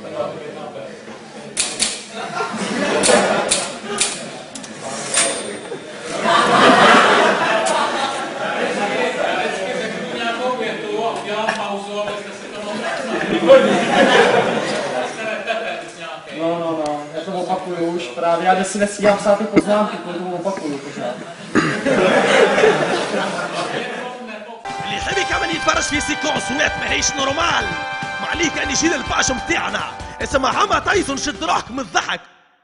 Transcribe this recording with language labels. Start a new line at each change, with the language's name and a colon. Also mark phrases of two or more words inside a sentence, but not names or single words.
Czech: Já vždycky řeknu nějakou větu a udělám pauzu, abyste si to mohli napsat. Výborně. No. Já to opakuju už právě, já si nestíhám psát ty poznámky, protože to opakuju pořád.
Arabic: اللي يحب كمان يتفرج في سيكونسات ماهيش نورمال ما عليه كان يشيل الباشم بتاعنا اسمها عما تايسون شد روحك من الضحك